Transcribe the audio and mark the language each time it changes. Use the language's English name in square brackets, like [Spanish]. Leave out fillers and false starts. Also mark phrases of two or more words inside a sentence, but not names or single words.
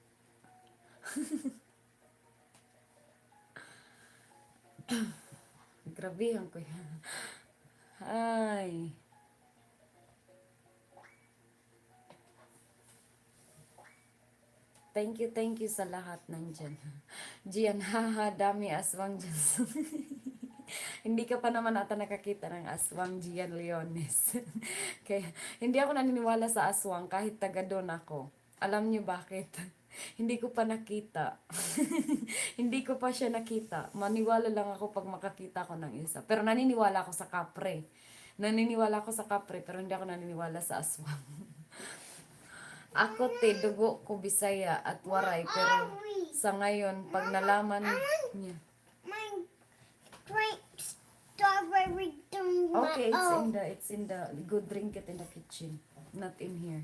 [Filipino] Grabe ang kuya. Ay. [English] Thank you [Filipino] sa lahat nandyan. Gian, haha, dami aswang dyan. Hindi ka pa naman ata nakakita ng aswang, Gian Leones. Kaya, hindi ako naniniwala sa aswang kahit taga doon ako. Alam niyo bakit? Hindi ko pa nakita. Hindi ko pa siya nakita. Maniwala lang ako pag makakita ko ng isa. Pero naniniwala ako sa kapre. Naniniwala ako sa kapre, pero hindi ako naniniwala sa aswang. Ako dugo ko Bisaya at Waray, pero sa ngayon, pag nalaman niya. [English] My grape strawberry Okay, it's in the, go drink it in the kitchen, not in here.